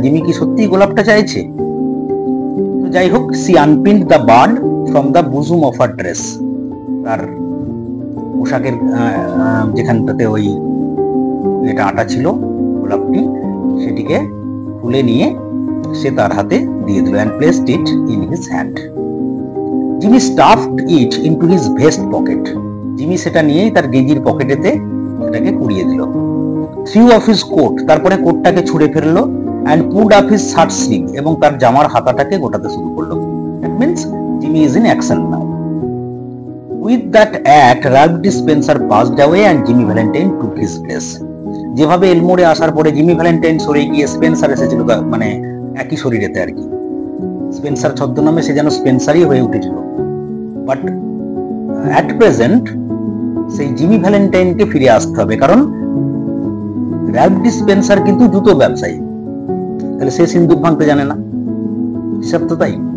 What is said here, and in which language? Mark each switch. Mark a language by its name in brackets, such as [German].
[Bangla] Jimmy কি সত্যিই গোলাপটা চাইছে? তো যাই হোক, [English] she unpinned the bird from the bosom of her dress, [Bangla] তার পোশাকের যেখানটাতে ওই এটা আটা ছিল গোলাপটি, সেটিকে খুলে নিয়ে সে তার হাতে দিয়ে দিল, [English] and placed it in his hand. Jimmy stuffed it into his vest pocket. [Bangla] Jimmy সেটা নিয়েই তার গেঞ্জির পকেটেতে সেটাকে কুড়িয়ে দিল। [English] threw off his coat, [Bangla] তারপরে কোটটাকে ছুঁড়ে ফেললো, [English] and pulled up his shirt sleeve, [Bangla] এবং তার জামার হাতাটাকে গোটাতে শুরু করলো। [English] That means Jimmy is in action now. With that act, Ralph D. Spencer passed away and Jimmy Valentine took his place. [Bangla] যেভাবে এলমোরে আসার পরে জিমি ভ্যালেন্টাইন সরে গিয়ে স্পেন্সার এসেছিল, মানে একই শরীরেতে আর কি, স্পেন্সার ছদ্মনামে সে যেন স্পেন্সারই হয়ে উঠেছিল। [English] but at present [Bangla] সেই জিমি ভ্যালেন্টাইনকে ফিরে আসতে হবে, কারণ র্যালফ ডি স্পেন্সার কিন্তু জুতো ব্যবসায়ী, তাহলে সে সিন্দুক ভাঙতে জানে না, হিসাব তো তাই।